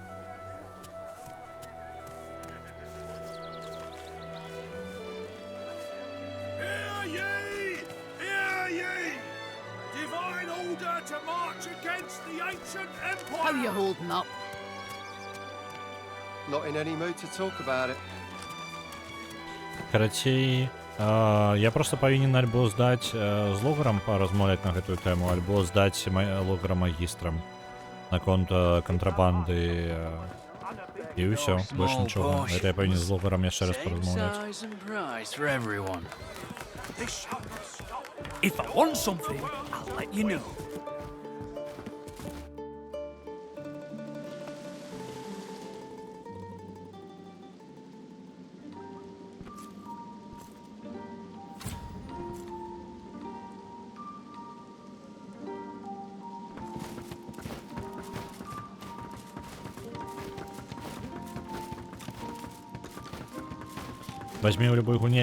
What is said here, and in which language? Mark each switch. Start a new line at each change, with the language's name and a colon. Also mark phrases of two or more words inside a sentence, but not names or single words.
English: Hear ye! Hear ye! Divine order to march against the ancient empire! How you holding up? Not in any mood to talk about it.
Belarusian: Карацей, я просто павінен альбо здаць з логарам паразмаўляць на гэтую тэму, альбо здаць логара магістрам наконт кантрабанды і ўсё, больш нічога. Гэта я павінен з логарам яшчэ раз паразмаўляць.
English: If I want something, I'll let you know.
Russian: Возьми ў любой гуне.